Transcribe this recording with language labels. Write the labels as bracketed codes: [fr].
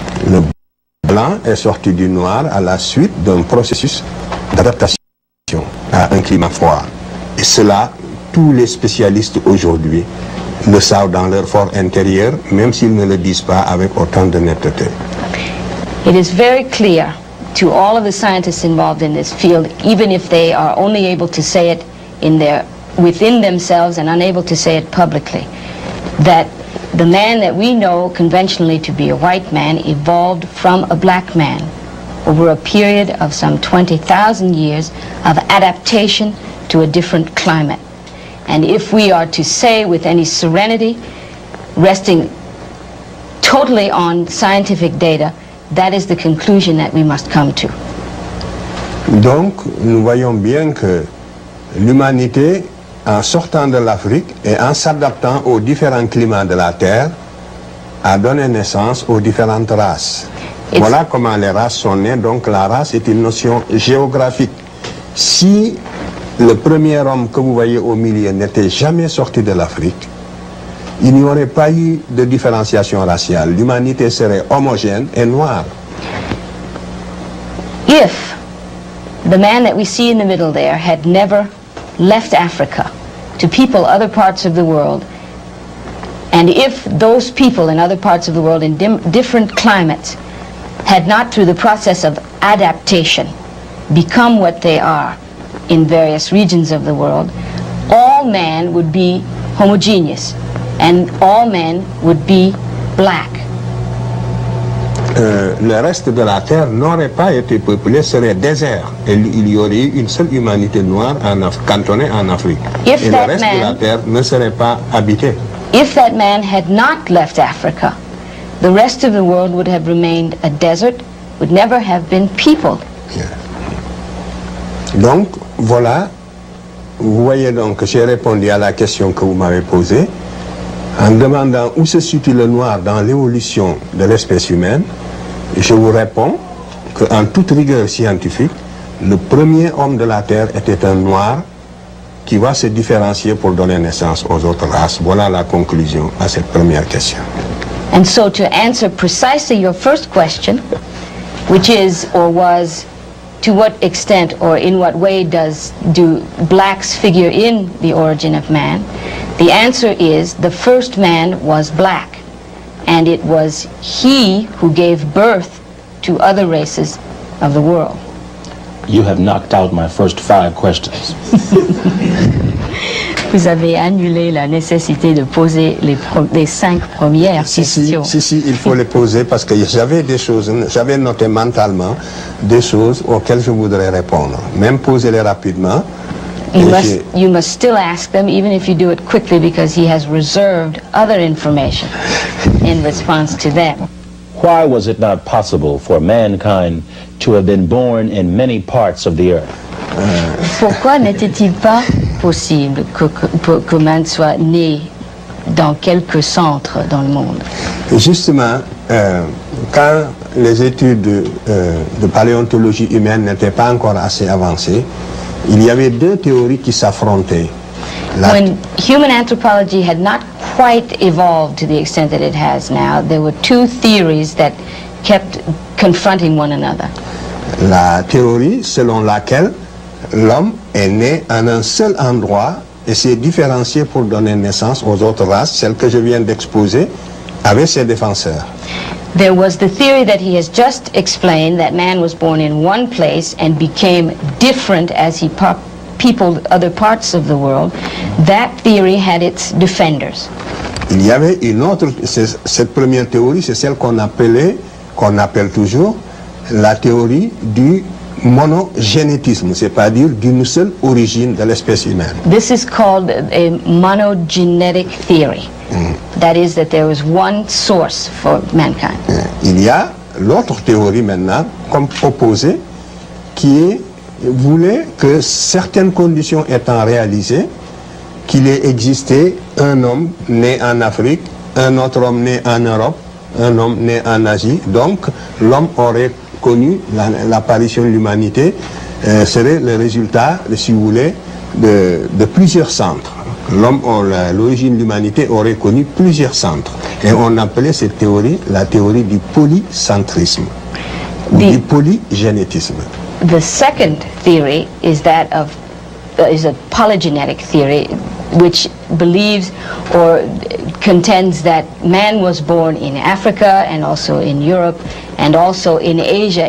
[fr] Le blanc est sorti du noir à la suite d'un processus d'adaptation à un climat froid. Et cela, tous les spécialistes aujourd'hui le savent dans leur fort intérieur, même s'ils ne le disent pas avec autant de netteté. [en] It is very clear to all of the scientists involved in this field, even if they are only able to say it within themselves and unable to say it publicly, that the man that we know conventionally to be a white man evolved from a black man over a period of some 20,000 years of adaptation to a different climate. And if we are to say with any serenity, resting totally on scientific data, that is the conclusion that we must come to. [fr] Donc, nous voyons bien que l'humanité, en sortant de l'Afrique et en s'adaptant aux différents climats de la Terre, a donné naissance aux différentes races. Voilà comment les races sont nées. Donc la race est une notion géographique. Si le premier homme que vous voyez au milieu n'était jamais sorti de l'Afrique, il n'y aurait pas eu de différenciation raciale. L'humanité serait homogène et noire. [en] If the man that we see in the middle there had never left Africa to people other parts of the world, and if those people in other parts of the world in different climates had not, through the process of adaptation, become what they are in various regions of the world, all men would be homogeneous and all men would be black. [fr] Le reste de la Terre n'aurait pas été peuplé, serait désert. Et il y aurait eu une seule humanité noire cantonnée en Afrique. Et le reste de la Terre ne serait pas habité. [en] If that man had not left Africa, the rest of the world would have remained a desert, would never have been peopled. [fr] Bien. Donc, voilà, vous voyez donc que j'ai répondu à la question que vous m'avez posée en demandant où se situe le noir dans l'évolution de l'espèce humaine. Je vous réponds qu'en toute rigueur scientifique, le premier homme de la Terre était un noir qui va se différencier pour donner naissance aux autres races. Voilà la conclusion à cette première question. [en] And so to answer precisely your first question, which is or was, to what extent or in what way do blacks figure in the origin of man, the answer is the first man was black, and it was he who gave birth to other races of the world. You have knocked out my first 5 questions. [fr] Vous avez annulé la nécessité de poser les 5 premières questions. Si, il faut les poser parce que j'avais noté mentalement des choses auxquelles je voudrais répondre. Même poser-les rapidement. [en] You must still ask them, even if you do it quickly, because he has reserved other information in response to them. Why was it not possible for mankind to have been born in many parts of the earth? [fr] Pourquoi n'était-il pas possible que man soit né dans quelques centres dans le monde? Justement, quand les études de paléontologie humaine n'étaient pas encore assez avancées, il y avait 2 théories qui s'affrontaient. [en] When human anthropology had not quite evolved to the extent that it has now, there were 2 theories that kept confronting one another. [fr] La théorie selon laquelle l'homme est né en un seul endroit et s'est différencié pour donner naissance aux autres races, celles que je viens d'exposer, avait ses défenseurs. [en] There was the theory that he has just explained, that man was born in one place and became different as he peopled other parts of the world. That theory had its defenders. [fr] Il y avait une autre, cette première théorie, c'est celle qu'on appelle toujours la théorie du monogénétisme, c'est-à-dire d'une seule origine de l'espèce humaine. [en] This is called a monogenetic theory. That is, that there is one source for mankind. [fr] Il y a l'autre théorie maintenant, comme opposée, qui voulait que certaines conditions étant réalisées, qu'il ait existé un homme né en Afrique, un autre homme né en Europe, un homme né en Asie. Donc, l'homme aurait connu l'apparition de l'humanité, serait le résultat, si vous voulez, de plusieurs centres. L'origine de l'humanité aurait connu plusieurs centres. Et on appelait cette théorie la théorie du polycentrisme, du polygénétisme. [en] The second theory is that of is a polygenetic theory, which believes or contends that man was born in Africa and also in Europe and also in Asia.